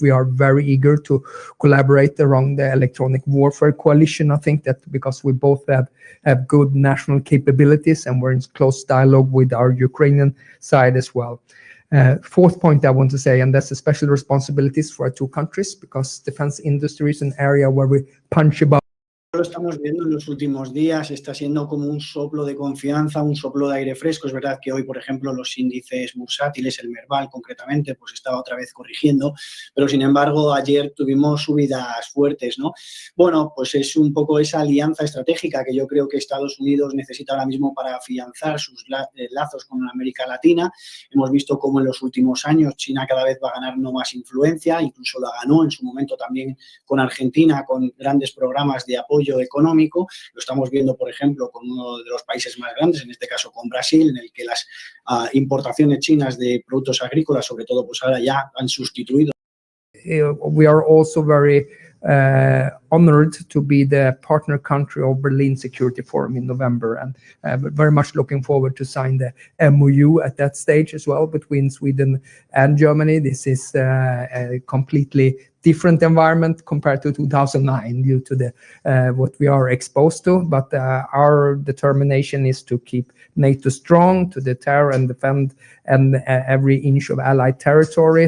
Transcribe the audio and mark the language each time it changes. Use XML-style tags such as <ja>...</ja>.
<en>We are very eager to collaborate around the electronic warfare coalition. I think that because we both have good national capabilities and we're in close dialogue with our Ukrainian side as well. Fourth point I want to say, and that's the special responsibilities for our two countries, because defense industry is an area where we punch above.</en> <es>Lo estamos viendo en los últimos días, está siendo como un soplo de confianza, un soplo de aire fresco. Es verdad que hoy, por ejemplo, los índices bursátiles, el Merval concretamente, pues estaba otra vez corrigiendo, pero sin embargo ayer tuvimos subidas fuertes, ¿no? Bueno, pues es un poco esa alianza estratégica que yo creo que Estados Unidos necesita ahora mismo para afianzar sus lazos con América Latina. Hemos visto cómo en los últimos años China cada vez va ganando más influencia, incluso la ganó en su momento también con Argentina, con grandes programas de apoyo económico. Lo estamos viendo, por ejemplo, con uno de los países más grandes, en este caso con Brasil, en el que las importaciones chinas de productos agrícolas, sobre todo, pues ahora ya han sustituido.</es> <en>We are also very honored to be the partner country of Berlin Security Forum in November, and very much looking forward to sign the MOU at that stage as well between Sweden and Germany. This is a completely different environment compared to 2009 due to the what we are exposed to, but our determination is to keep NATO strong, to deter and defend and every inch of allied territory.</en>